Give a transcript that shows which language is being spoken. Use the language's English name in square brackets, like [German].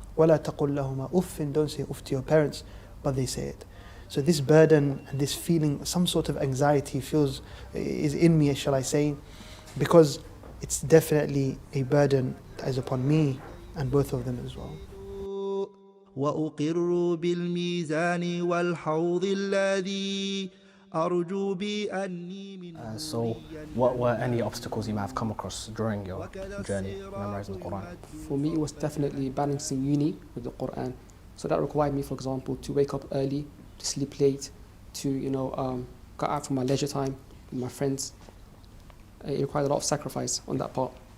[Arabic] وَلَا تَقُلْ لَهُمَا أُفٍّ, [English] don't say uff to your parents, but they say it. So this burden and this feeling, some sort of anxiety is in me, shall I say, because it's definitely a burden that is upon me and both of them as well. [Arabic] وأقر بالميزان والحوض الذي أرجو بأني من [English] So what were any obstacles you might have come across during your journey memorizing the Quran? For me, it was definitely balancing uni with the Quran. So that required me, for example, to wake up early, to sleep late, to go out for my leisure time with my friends. It required a lot of sacrifice on that part.